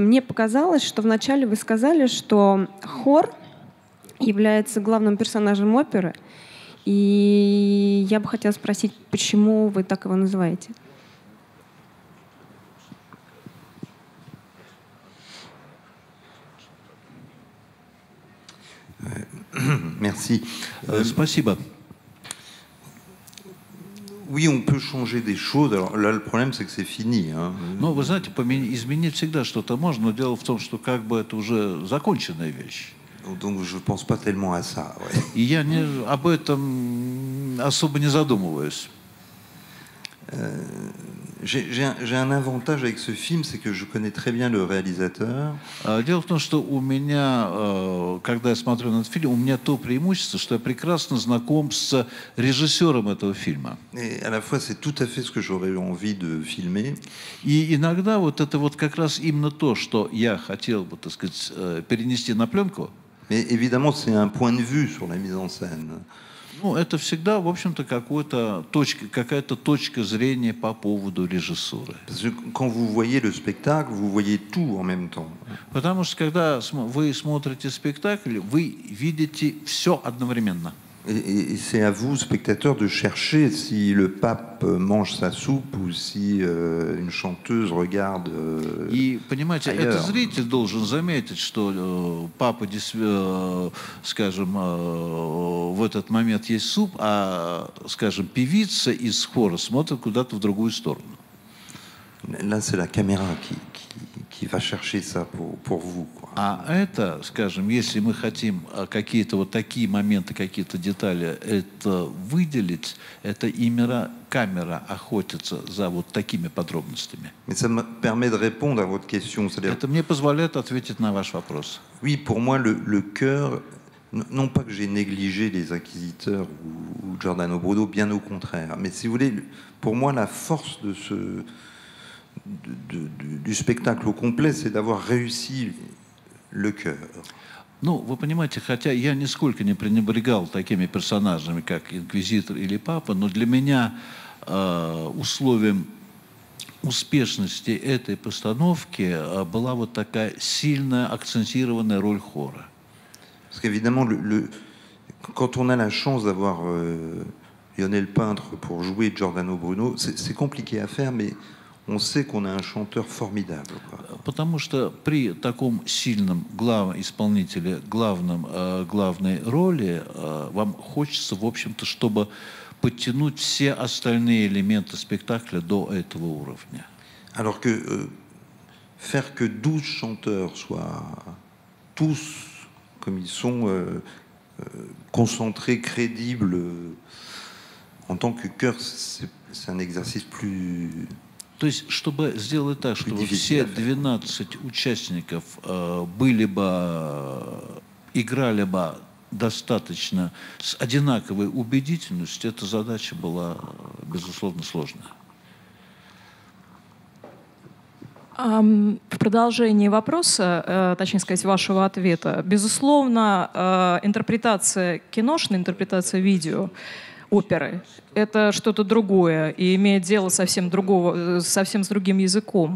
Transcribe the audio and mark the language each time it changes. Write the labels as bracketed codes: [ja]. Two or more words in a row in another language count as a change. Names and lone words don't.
[ru] Мне показалось, что вначале вы сказали, что хор является главным персонажем оперы, и я бы хотела спросить, почему вы так его называете? [fr] Merci. [ru] Спасибо. [fr] Oui, on peut changer des choses. Alors là, le problème, c'est que c'est fini. [ru] Ну, вы знаете, изменить всегда что-то можно, но дело в том, что как бы это уже законченная вещь. [fr] Donc je pense pas tellement à ça. Ouais. [ru] И я об этом особо не задумываюсь. [fr] J'ai un avantage avec ce film, c'est que je connais très bien le réalisateur. [ru] Дело в том, что у меня, когда я смотрю на этот фильм, у меня то преимущество, что я прекрасно знаком с режиссером этого фильма. [fr] Et à la fois, c'est tout à fait ce que j'aurais envie de filmer. [ru] И иногда вот это вот как раз именно то, что я хотел бы, так сказать, перенести на пленку. [fr] Mais évidemment, c'est un point de vue sur la mise en scène. [ru] Ну, это всегда, в общем-то, какая-то точка зрения по поводу режиссуры. [fr] Quand vous voyez le spectacle, vous voyez tout en même temps. [ru] Потому что, когда вы смотрите спектакль, вы видите все одновременно. [fr] Et c'est à vous, spectateurs, de chercher si le pape mange sa soupe ou si une chanteuse regarde [ru] И, понимаете, [fr] ailleurs. [ru] это зритель должен заметить, что папа, скажем, в этот момент есть суп, а, скажем, певица из хора смотрит куда-то в другую сторону. [fr] Là, c'est la caméra qui va chercher ça pour vous. Quoi. [ru] А это, скажем, если мы хотим какие-то вот такие моменты, какие-то детали это выделить, это именно камера охотится за вот такими подробностями. [fr] Mais ça me permet de répondre à votre question. [ru] Это мне позволяет ответить на ваш вопрос. [fr] Oui, pour moi, le cœur, non pas que j'ai négligé les Inquisiteurs ou Giordano Bruno, bien au contraire. Mais si vous voulez, pour moi, la force de du spectacle au complet, c'est d'avoir réussi le cœur. [ru] Ну, вы понимаете, хотя я нисколько не пренебрегал такими персонажами, как Инквизитор или Папа, но для меня условием успешности этой постановки была вот такая сильная акцентированная роль хора. [fr] Parce qu'évidemment, quand on a la chance d'avoir Lionel Peintre pour jouer Giordano Bruno, c'est compliqué à faire, mais on sait qu'on a un chanteur formidable. [ru] Потому что при таком сильном исполнителе главной роли вам хочется, в общем-то, чтобы подтянуть все остальные элементы спектакля до этого уровня. [fr] Alors que faire que 12 chanteurs soient tous comme ils sont concentrés, crédibles en tant que chœur, c'est un exercice plus... [ru] То есть, чтобы сделать так, чтобы все 12 участников играли бы достаточно с одинаковой убедительностью, эта задача была, безусловно, сложная. В продолжении вопроса, точнее сказать, вашего ответа, безусловно, интерпретация киношная, интерпретация видео, оперы — это что-то другое и имеет дело совсем с другим языком.